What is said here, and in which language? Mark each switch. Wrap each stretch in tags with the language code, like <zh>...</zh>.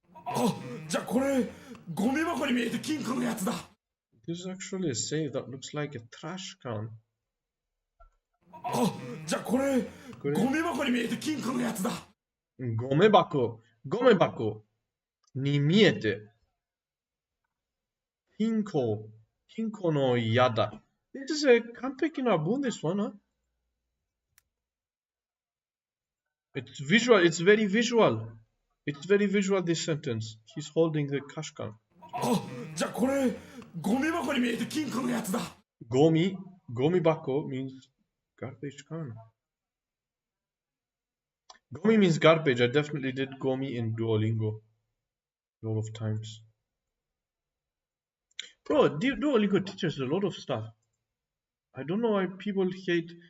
<ja>あ、じゃあこれゴミ箱に見えて金庫のやつだ。</ja> <en>This is actually a save that looks like a trash can.</en> <ja>あ、じゃあこれゴミ箱に見えて金庫のやつだ。ゴミ箱に見えて金庫のやだ。</ja> <en>This is a</en> <ja>完璧な文ですわな。</ja> <en>It's visual. It's very visual. It's very visual, this sentence. He's holding the cash can.</en> <ja>あ、じゃあこれゴミ箱に見えて金庫のやつだ。</ja> <en>ゴミ箱 means garbage can. Gomi means garbage. I definitely did gomi in Duolingo a lot of times. Bro, Duolingo teaches a lot of stuff. I don't know why people hate.</en>